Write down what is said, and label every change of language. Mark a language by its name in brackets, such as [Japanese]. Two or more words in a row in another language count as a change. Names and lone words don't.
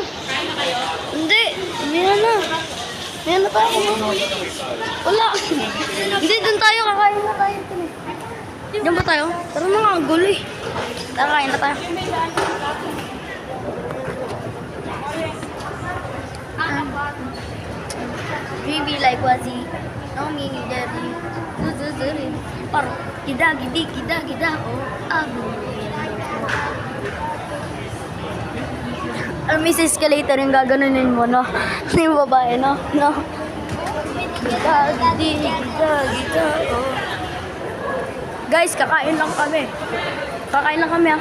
[Filipino] Kain na kayo? Hindi. Meron na. Meron na tayo. Wala. Hindi, doon tayo. Kakain na tayo. Diyan ba tayo? Tara na nga, ang gulo eh. Tara, kain na tayo. Baby like wazi. No mini daddy. Zuzuzuri. Paro. Gida, gida. Oh, abu. Alam mo, yung escalator yung gaganunin mo, no? Yung babae, no? No? Gida, oh. Guys, kakain lang kami. Kakain lang kami, ah.